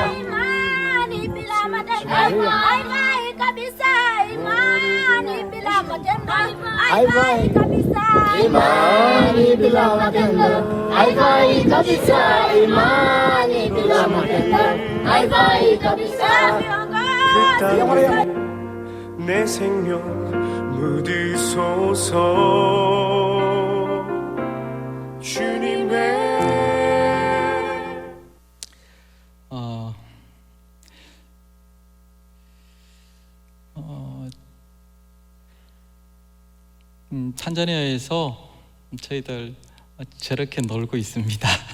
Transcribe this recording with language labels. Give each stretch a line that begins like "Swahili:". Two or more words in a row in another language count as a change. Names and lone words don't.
Swahili: Imani bila matendo haifai kabisa. Imani bila matendo haifai kabisa. Imani bila matendo, haifai kabisa. Imani bila matendo, haifai kabisa.
Korean: 그 땅에 내 생명 묻으소서. 주님의 탄자니아에서 저희들 저렇게 놀고 있습니다.